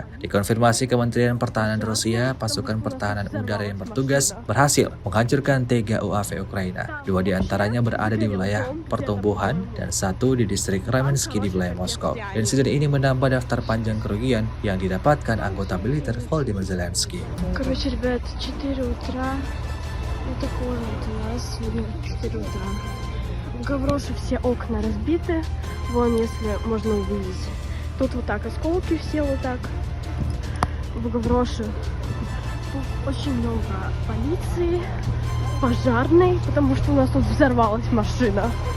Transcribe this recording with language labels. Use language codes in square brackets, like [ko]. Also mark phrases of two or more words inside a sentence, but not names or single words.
[id] Dikonfirmasi Kementerian Pertahanan Rusia, pasukan pertahanan udara yang bertugas berhasil menghancurkan 3 UAV Ukraina. 2 diantaranya berada di wilayah pertumbuhan dan 1 di distrik Ramensky di wilayah Moskow. Insiden ini menambah daftar panjang kerugian yang didapatkan anggota militer Volodymyr Zelensky. [ru] Короче, ребят, 4 утра. Вот такое вот у нас сегодня 4 утра. В Гавроше все окна разбиты. Вон, если можно увидеть. Тут вот так осколки все вот так. В Гавроше очень много полиции, пожарной, потому что у нас тут взорвалась машина.